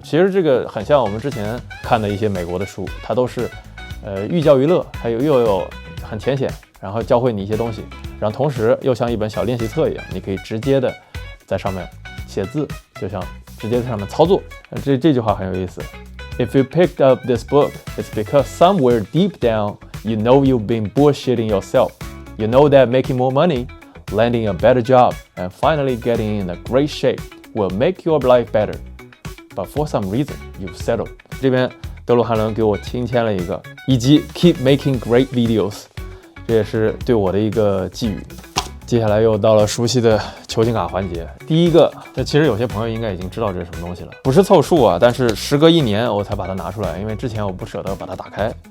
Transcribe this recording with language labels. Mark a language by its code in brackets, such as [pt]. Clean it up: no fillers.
[zh] 其实这个很像我们之前看的一些美国的书，它都是寓教于乐，还有又有很浅显，然后教会你一些东西，然后同时又像一本小练习册一样，你可以直接的在上面写字，就像直接在上面操作。这句话很有意思。 [en] If you picked up this book, it's because somewhere deep down you know you've been bullshitting yourself. You know that making more money,landing a better job, and finally getting in a great shape will make your life better. But for some reason, you've settled. [zh] 这边德鲁汉伦给我亲签了一个，以及 [en] keep making great videos， [zh] 这也是对我的一个寄语。接下来又到了熟悉的球星卡环节。第一个，这其实有些朋友应该已经知道这是什么东西了，不是凑数啊，但是时隔1年我才把它拿出来，因为之前我不舍得把它打开。